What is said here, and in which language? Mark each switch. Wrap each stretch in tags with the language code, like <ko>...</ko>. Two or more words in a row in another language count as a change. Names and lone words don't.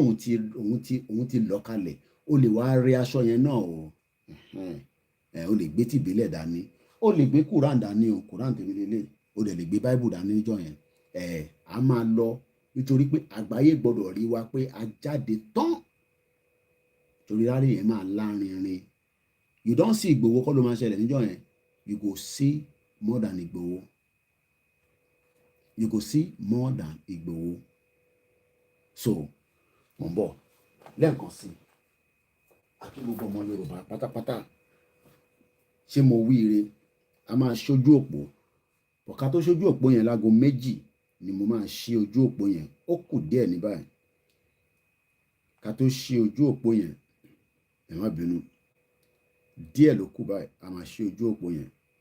<yo>òun ti lọ kalẹ̀ ó lè wá rí aṣọ yẹn náà o ó lè gbé tìbílẹ̀ dání ó lè gbé Quran dání o Quran tèmi lélẹ̀ ó dẹ̀ lè gbé Bible dání níjọ́ yẹn a máa lọ nítorí pé àgbáyé gbọ́dọ̀ rí wa pé a jáde tán torí rárá yẹn máa lárinrin</yo> <pcm>you don see Ìgbòho</pcm> <yo>kọ́ ló máa ṣẹlẹ̀ níjọ́ yẹn</yo> <pcm>you go see more than Ìgbòho you go see more than Ìgbòho</pcm> <yo>so mo ń bọ̀ lẹ́ẹ̀kan sí àti gbogbo ọmọ Yorùbá pátápátá ṣé mo wíire a máa ṣojú òpó ọ̀ká tó ṣojú òpó yẹn láago 2 ni mo máa ṣí ojú òpó yẹn ó kù díẹ̀ ní báyìí ká tó ṣí ojú òpó yẹn ẹ má bínú díẹ̀ ló kù báyìí a máa ṣí ojú òpó yẹn</yo>